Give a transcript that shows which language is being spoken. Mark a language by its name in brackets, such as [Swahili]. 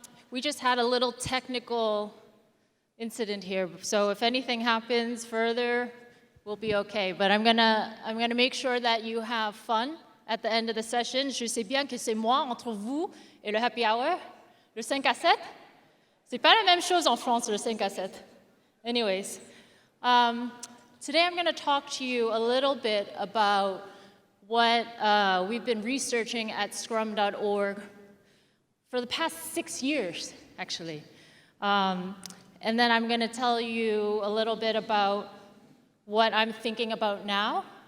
[English] We just had a little technical incident here, so if anything happens further, we'll be okay. But I'm gonna make sure that you have fun at the end of the session. [French] Je sais bien que c'est moi entre vous et le happy hour, le 5 à 7. C'est pas la même chose en France, le 5 à 7. [English] Anyways, today I'm going to talk to you a little bit about what we've been researching at scrum.org for the past 6 years, actually. And then I'm going to tell you a little bit about what I'm thinking about now.